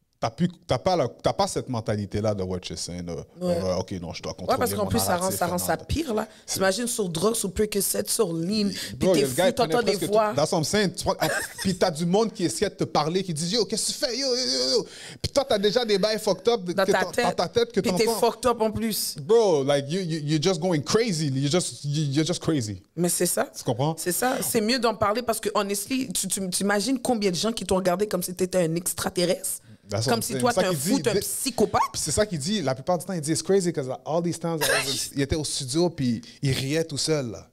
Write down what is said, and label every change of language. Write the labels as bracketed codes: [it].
[fr] T'as pas cette mentalité-là de [en] what you're saying. [fr] OK, non, je dois contrôler parce qu'en plus, ça rend ça pire, là. T'imagines sur drogue, sur Percocet, sur lean, puis t'es fou, t'entends des voix. Dans son sein, puis t'as du monde qui essaie de te parler, qui dit « Yo, qu'est-ce que tu fais? Yo, yo, yo. » Puis toi, t'as déjà des bails fucked up dans ta tête que t'entends. Puis t'es fucked up en plus. [en] Bro, like, you're just going crazy. You're just crazy. [fr] Mais c'est ça. Tu comprends? C'est ça. C'est mieux d'en parler parce que, honestly, tu imagines combien de gens qui t'ont regardé comme si t'étais un extraterrestre? Comme si toi, t'es un fou, t'es un psychopathe. C'est ça qu'il dit. La plupart du temps, il dit « [en] It's crazy because all these times, [fr] il était au studio puis il riait tout seul. » Là.